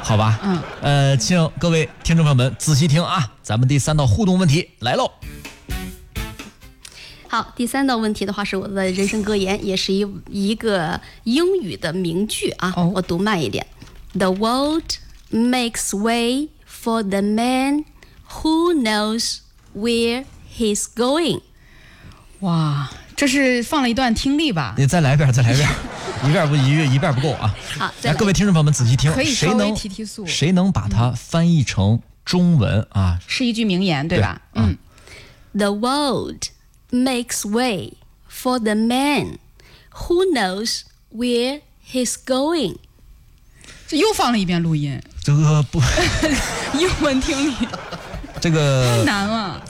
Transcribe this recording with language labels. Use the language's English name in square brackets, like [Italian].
[Chinese] 好吧，请各位听众朋友们仔细听啊，咱们第三道互动问题来喽。好，第三道问题的话是我的人生格言，也是一个英语的名句啊。我读慢一点 [English] ：The world makes way for the man who knows。 Where he's going？ [Chinese] 哇，这是放了一段听力吧？你再来一遍，再来一遍，一遍不一遍不够啊！好，来，各位听众朋友们仔细听，可以稍微提提速，谁能把它翻译成中文啊？是一句名言，对吧？对 [English] The world makes way for the man who knows where he's going。 [Chinese] 这又放了一遍录音，这个不英文听力。这个难啊，